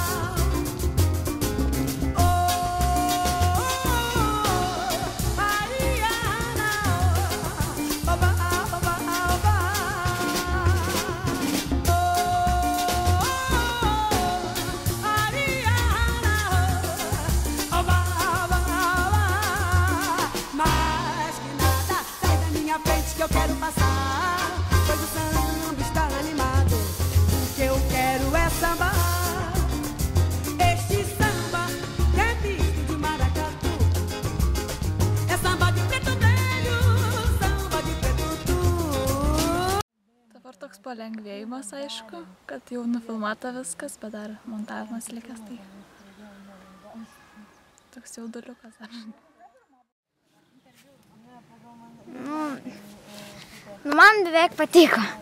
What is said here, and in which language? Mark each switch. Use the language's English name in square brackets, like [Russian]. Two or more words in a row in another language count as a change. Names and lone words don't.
[Portuguese] Que eu quero passar, pois o samba está animado. O que eu quero é sambar. Este samba que é visto de maracatu, é samba de preto velho, samba de preto tu. [Lithuanian] Dabar toks palengvėjimas, aišku, kad jau nufilmuota viskas, bet dar montavimas likęs, tai toks jauduliukas dar. Man beveik patiko.